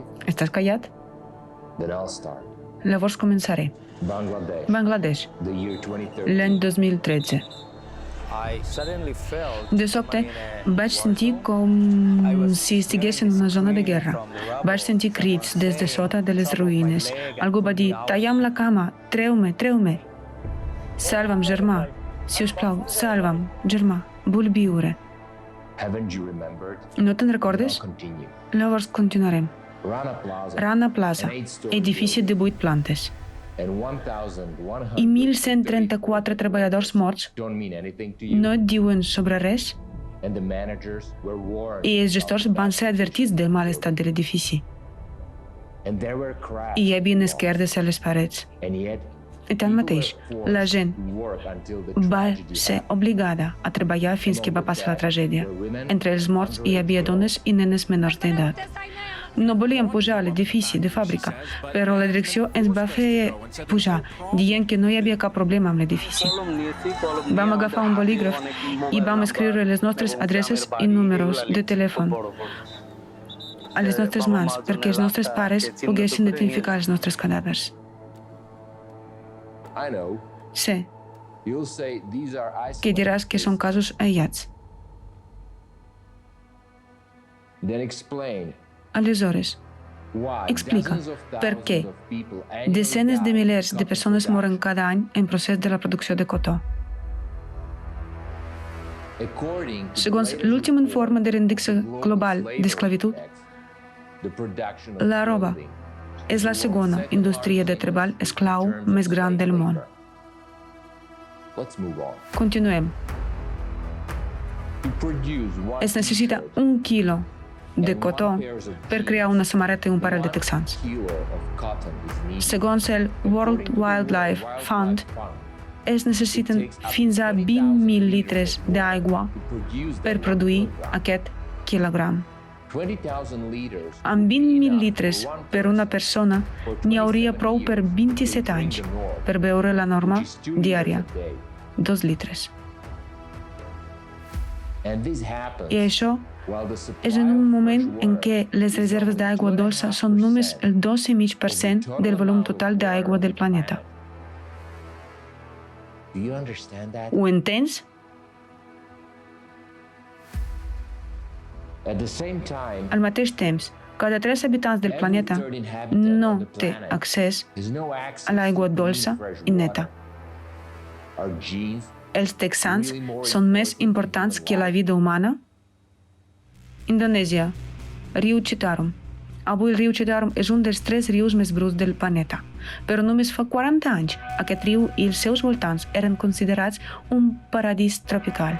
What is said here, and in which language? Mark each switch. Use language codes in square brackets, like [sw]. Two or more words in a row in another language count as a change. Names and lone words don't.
[ca] Estàs callat? [en] Then I'll start. [ca] Llavors començaré. [en] Bangladesh, Bangladesh, the year 2013. [ca] l'any 2013. De sobte, vaig sentir com si estigués en una zona de guerra. Vaig sentir crits des de sota de les ruïnes. Algú va dir, tallam la cama, treu-me, treu-me. Salva'm, germà. Si us plau, salva'm, germà. Vull viure. [en] Haven't you remembered? [ca] No te'n recordes? [en] I'll continue. [ca] Llavors continuarem. [en] Rana Plaza, [ca] Rana Plaza, edifici de 8 plantes. [en] and 1,100 [ca] I 1.134 treballadors morts [en] don't mean anything to you. [ca] no et diuen sobre res? [en] And the managers were warned. [ca] I els gestors van ser advertits del mal estat de l'edifici. [en] And there were cracks. [ca] I hi havia esquerdes a les parets. [en] And yet, [ca] I tanmateix, la gent [en] work until the [ca] va [en] tragedy [ca] ser obligada a treballar fins que va passar la tragèdia. Entre els morts hi havia dones i nenes menors d'edat. No volíem pujar a l'edifici de fàbrica, però la direcció ens va fer pujar, dient que no hi havia cap problema amb l'edifici. Vam agafar un bolígraf i vam escriure les nostres adreces i números de telèfon a les nostres mans perquè els nostres pares poguessin identificar els nostres cadàvers. [en] I know. [ca] Sé [en] You'll say these are [ca] que [en] isolated. [ca] diràs que són casos aïllats. [en] Then explain [ca] Aleshores, [en] why [ca] explica [en] dozens of [ca] per què [en] thousands of people annually [ca] desenes de [en] die [ca] milers de [en] because of [ca] persones moren [en] production. [ca] cada any en procés de la producció de cotó. [en] According to [ca] Segons [en] the latest [ca] l'últim [en] report, [ca] informe de l'índex [en] the Global [ca] global [en] Labor [ca] d'esclavitud, [en] Index, the production of [ca] la roba [en] clothing [ca] és la segona indústria de treball esclau [en] in terms of [ca] més gran del [en] slave [ca] món. [en] labor. Let's move on. [ca] Continuem. [en] To produce one [ca] Es necessita [en] t-shirt [ca] 1 quilo de [en] and [ca] cotó [en] one pairs of [ca] per [en] jeans, [ca] crear una samarreta i un parell de 1 texans. [en] kilo of cotton is needed. [ca] Segons el World [en] According to the Wildlife World Fund, Wildlife Fund, [ca] es necessiten fins a 20.000 litres d'aigua [en] to produce [ca] per [en] that [ca] produir [en] kilogram. [ca] aquest quilogram. [en] 20,000 liters [ca] Amb [en] would be [ca] 20.000 [en] enough [ca] litres [en] for one [ca] per una [en] person [ca] persona [en] for [ca] n'hi hauria [en] 27 [ca] prou per [en] years [ca] 27 [en] to drink [ca] anys [en] the norm, [ca] per beure la norma [en] which is 2 liters [ca] diària, [en] a day. [ca] 2 litres. [en] And this happens [ca] I això [en] while the supply [ca] és en un [en] of [ca] moment [en] fresh [ca] en [en] water [ca] què les [en] is [ca] reserves [en] only [ca] d'aigua dolça són només el 2,5% del volum total d'aigua del planeta. [en] Do you understand that? [ca] Ho entens? [en] At the same time, [ca] Al mateix temps, cada 3 habitants del [en] every [ca] planeta [en] third inhabitant [ca] no [en] on the [ca] té [en] planet [ca] accés [en] has no access [ca] a l'aigua [en] to [ca] dolça [en] clean, fresh [ca] i neta. [en] water. Our genes [ca] Els texans són més importants que la vida humana? Indonèsia, riu Citarum. Avui el riu Citarum és un dels 3 rius més bruts del planeta, però només fa 40 anys aquest riu i els seus voltants eren considerats un paradís tropical.